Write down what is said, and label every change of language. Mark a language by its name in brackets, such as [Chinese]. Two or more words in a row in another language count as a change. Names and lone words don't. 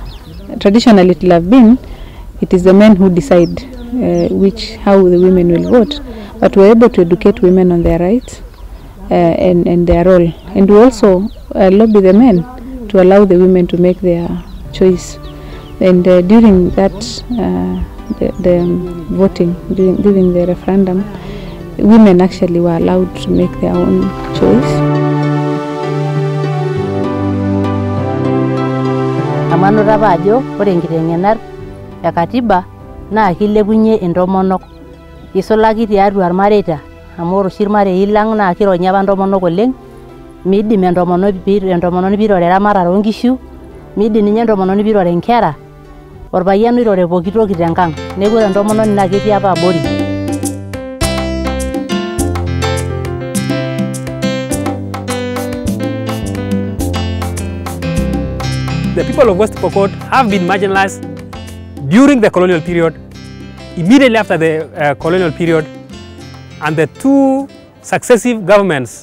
[English] Traditionally, it will have been, it is the men who decide how the women will vote, but we were able to educate women on their rights and their role, and we also lobby the men to allow the women to make their choice. And during that, the voting, during the referendum, women actually were allowed to make their own choice. [Masai] Amanu rabajo, ore nkitengenar ya katiba na kilepunye intomonok. Isulaki tiatua irmareita, amu ore oshi irmarei lang na kironya apa ntomonok oleng. Miidim entomononi piirore eramatare oonkishu, miidim ninye entomononi piirore nkera. Orpayian oirore pooki toki tenkang, neeku ore entomononi naa ketii apa abori. [English] The people of West Pokot have been marginalized during the colonial period, immediately after the colonial period, and the two successive governments.